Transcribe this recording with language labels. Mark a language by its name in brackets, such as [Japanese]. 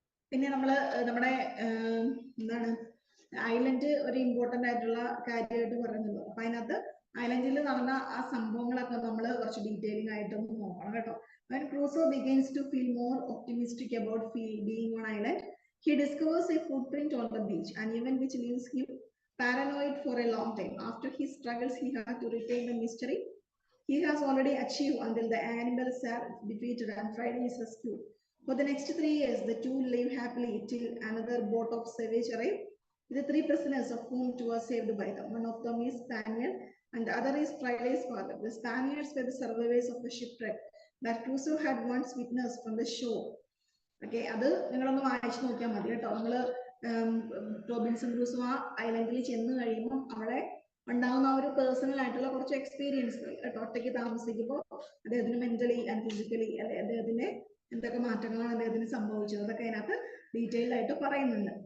[Malayalam] പിന്നെ നമ്മള് നമ്മുടെ എന്താണ് ഐലൻഡ് ഒരു ഇമ്പോർട്ടന്റ് ആയിട്ടുള്ള കാര്യമായിട്ട് പറയുന്നത്. അപ്പൊ അതിനകത്ത് ഐലൻഡിൽ നടന്ന ആ സംഭവങ്ങളൊക്കെ നമ്മൾ കുറച്ച് ഡീറ്റെയിലിംഗ് ആയിട്ടൊന്ന് നോക്കണം കേട്ടോ. [English] When Crusoe begins to feel more optimistic about being on island, he discovers a footprint on the beach, an event which leaves him paranoid for a long time. After his struggles, he has to retain the mystery he has already achieved until the animals are defeated and Friday is rescued. For the next 3 years, the two live happily till another boat of savage arrive. The 3 prisoners, of whom 2 are saved by them. One of them is Spaniard and the other is Friday's father. The Spaniards were the survivors of a shipwreck that Crusoe had once witnessed from the shore. [Malayalam] Okay, അത് നിങ്ങളൊന്ന് വായിച്ചു നോക്കിയാൽ മതി കേട്ടോ. നമ്മള് Robinson Crusoe ആ ഐലൻഡിൽ ചെന്ന് കഴിയുമ്പോൾ അവിടെ ഉണ്ടാകുന്ന ഒരു പേഴ്സണൽ ആയിട്ടുള്ള കുറച്ച് എക്സ്പീരിയൻസുകൾ കേട്ടോ. ഒറ്റയ്ക്ക് താമസിക്കുമ്പോൾ അദ്ദേഹത്തിന് മെന്റലി ആൻഡ് ഫിസിക്കലി അല്ലെ അദ്ദേഹത്തിന്റെ എന്തൊക്കെ മാറ്റങ്ങളാണ് അദ്ദേഹത്തിന് സംഭവിച്ചത്, അതൊക്കെ അതിനകത്ത് ഡീറ്റെയിൽഡ് ആയിട്ട് പറയുന്നുണ്ട്.